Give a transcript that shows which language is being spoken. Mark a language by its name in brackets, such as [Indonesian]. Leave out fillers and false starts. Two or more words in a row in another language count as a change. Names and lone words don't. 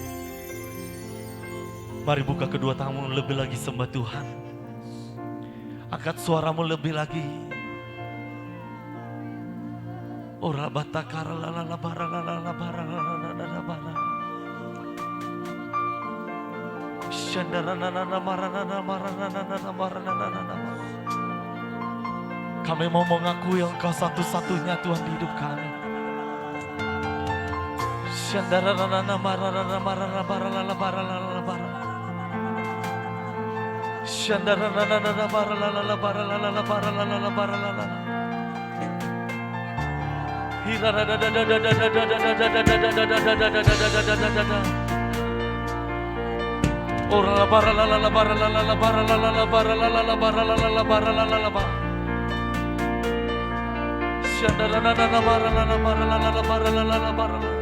[Indonesian] Mari buka kedua tanganmu, lebih lagi sembah Tuhan. Angkat suaramu lebih lagi. Ora batakara la la bara la la bara la la bara. Shandara na na mara na na mara na na na mara na na na. Kami mau mengakui Engkau satu-satunya Tuhan di hidup kami. Shandara na na mara na na mara na bara la la bara la la bara. Shandara na na na bara la la bara la la bara la la bara la la. Hira da da da da da da da da da da da da da. Ora la bara la la bara la la bara la la bara la la bara la la bara la la bara. Shandara na na bara la la bara la la bara la la bara.